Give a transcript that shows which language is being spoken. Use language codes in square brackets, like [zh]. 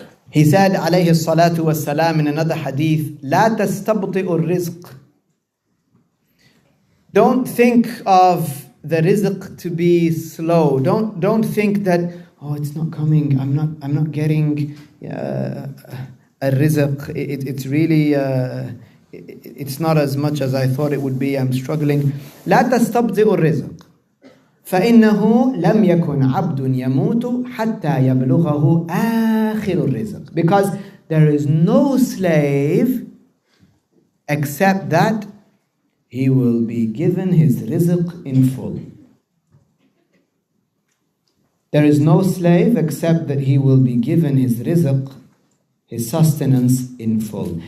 [en] He said alayhi salatu wasalam in another hadith, [ar] لا تستبطئ الرزق. [en] Don't think of the rizq to be slow. Don't think that, oh, it's not coming. I'm not getting a rizq. It's really it's not as much as I thought it would be. I'm struggling. [ar] لا تستبطئ الرزق فإنه لم يكن عبد يموت حتى يبلغه آخر الرزق. [en] Because there is no slave except that he will be given his rizq in full. There is no slave except that he will be given his rizq, his sustenance in full.